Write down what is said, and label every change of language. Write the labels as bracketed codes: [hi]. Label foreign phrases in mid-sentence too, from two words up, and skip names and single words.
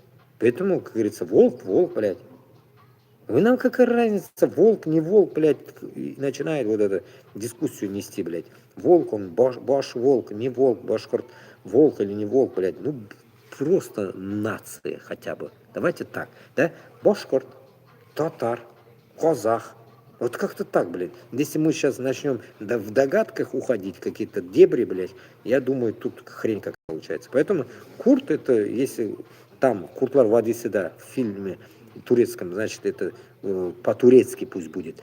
[ru] Поэтому, как говорится, волк, блядь. Вы нам какая разница, волк, не волк, блядь, и начинает вот эту дискуссию нести, блядь. Волк, он баш волк, не волк, башкорт, волк или не волк, блядь. Ну, просто нация хотя бы. Давайте так, да? Башкорт, татар, казах. Вот как-то так, блядь. Если мы сейчас начнем в догадках уходить, какие-то дебри, блядь, я думаю, тут хрень как получается. Поэтому Курт это, если там Kurtlar Vadisi, да, в фильме турецком, значит, это по-турецки пусть будет.